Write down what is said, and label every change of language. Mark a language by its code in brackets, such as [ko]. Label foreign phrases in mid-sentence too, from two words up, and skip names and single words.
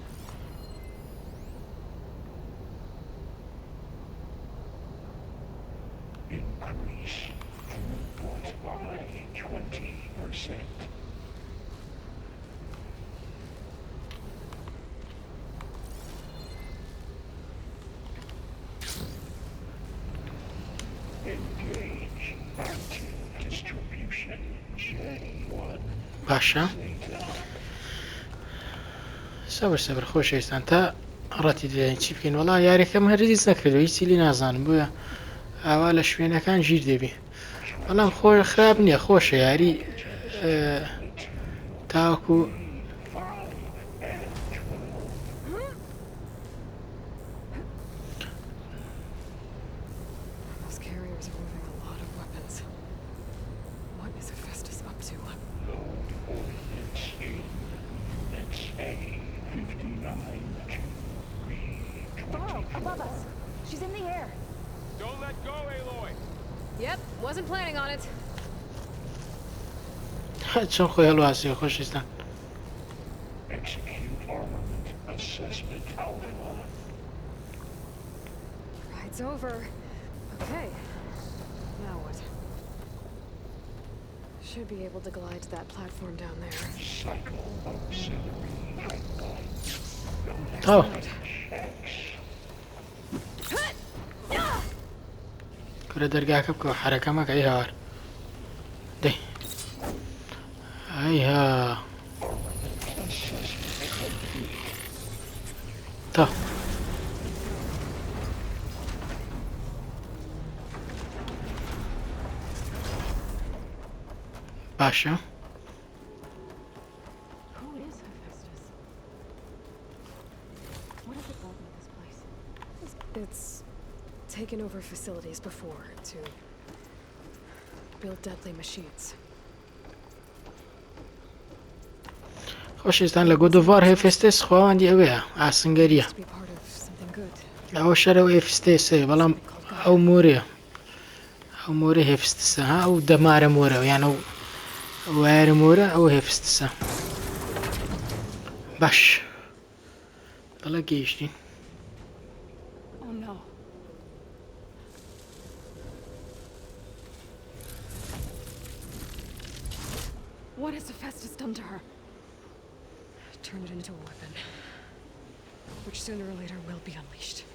[en] Increase throughput by 20%. Engage active distribution. J1 [ckb] باشە سەبر خۆشەویستان تا ڕەتی دێن چی بکەین وەڵا یاریەکەم هەرگیز نەکردو هیچی لی نازانم بۆیە ئاوا لە شوێنەکان ژیر دەبێ بەڵام خۆی خراپ نییە خۆشە یاری تاوەکو [en] Those carriers are moving a lot of weapons. What is Hephaestus up to? load ordnance in units A59 to Bڵaw, B20. above us. She's in the air. Don't let go, Aloy! Yep, wasn't planning on it. [ckb] چۆن خۆی هەڵواسیە خۆشەویستان [en] Execute armament assessment alpha. Ride's over. Okay. Now what? Should be able to glide to that platform down there. Cycle auxiliary pipeline. [ckb] تاو [en] X. [ckb] کورە دەرگاکە بکەوە حرەکە مەکە ئەی هاوار دەی ئەیها تا باشە [en] Who is Hephaestus? What is the problem with this place? It's taken over facilities before to build deadly machines. [ckb] خۆشەویستان لە گۆدۆڤار هێفستێس خواوەندی ئەوەیە ئاسنگەریە [en] To be part of something good. [ckb] ئەوە شەرەوە هێفستێسێ بەڵام ئەو مۆرێ ئەو مۆرە هێفستسە ها ئەو دەمارە مۆرە یان ئەو وایرە مۆرە ئەوە هێفستسە باش بەڵە گەیشتین [en] Oh no. What has Hephaestus done to her? Turn it into a weapon, which sooner or later will be unleashed.